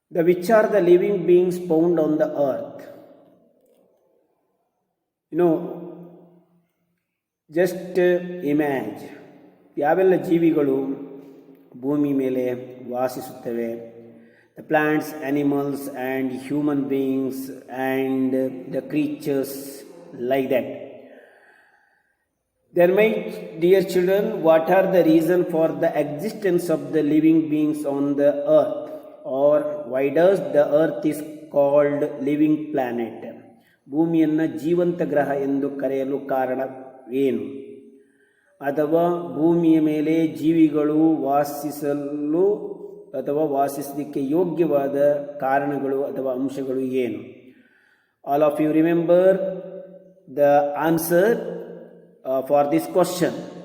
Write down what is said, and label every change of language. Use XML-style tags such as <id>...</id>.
<en>Which are the living beings found on the earth? Just imagine,</en> <kn>ಯಾವೆಲ್ಲ ಜೀವಿಗಳು ಭೂಮಿ ಮೇಲೆ ವಾಸಿಸುತ್ತವೆ?</kn> <en>The plants, animals and human beings and the creatures like that. There might, dear children, what are the reason for the existence of the living beings on the earth? Or why does the earth is called living planet?</en> <kn>ಭೂಮಿಯನ್ನು ಜೀವಂತ ಗ್ರಹ ಎಂದು ಕರೆಯಲು ಕಾರಣವೇನು? ಅಥವಾ ಭೂಮಿಯ ಮೇಲೆ ಜೀವಿಗಳು ವಾಸಿಸಲು ಅಥವಾ ವಾಸಿಸಲಿಕ್ಕೆ ಯೋಗ್ಯವಾದ ಕಾರಣಗಳು ಅಥವಾ ಅಂಶಗಳು ಏನು?</kn> <en>All of you remember the answer for this question.</en>